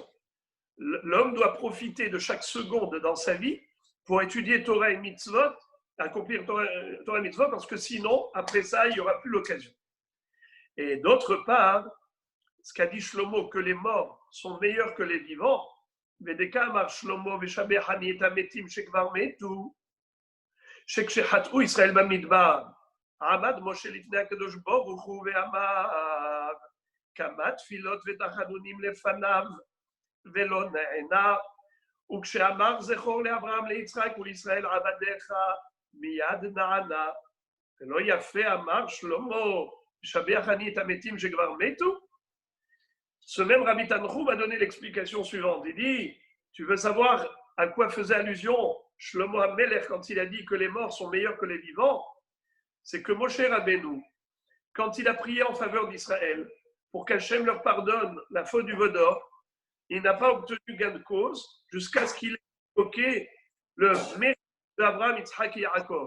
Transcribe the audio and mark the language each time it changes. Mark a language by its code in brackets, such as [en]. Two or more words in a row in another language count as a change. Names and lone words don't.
[fr] L'homme doit profiter de chaque seconde dans sa vie pour étudier Torah et Mitzvot, accomplir Torah et Mitzvot, parce que sinon, après ça, il n'y aura plus l'occasion. Et d'autre part, ce qu'a dit Shlomo, que les morts sont meilleurs que les vivants, [he] ודקא אמר שלמה ושבח אני את המתים שכבר מתו, שכשחטאו ישראל במדבר, עמד משה לפני הקדוש ברוך הוא ואמר כמה תפילות ותחנונים לפניו ולא נענה, וכשאמר זכור לאברהם ליצחק ולישראל עבדיך מיד נענה. ולא יפה אמר שלמה, משבח אני את המתים שכבר מתו? [fr] Ce même Rabbi Tanchum m'a donné l'explication suivante. Il dit, tu veux savoir à quoi faisait allusion Shlomo HaMelech quand il a dit que les morts sont meilleurs que les vivants? C'est que Moshe Rabbeinu, quand il a prié en faveur d'Israël pour qu'Hachem leur pardonne la faute du Vaudor, il n'a pas obtenu gain de cause jusqu'à ce qu'il ait évoqué le mérite d'Abraham, Yitzhak et Yaakov.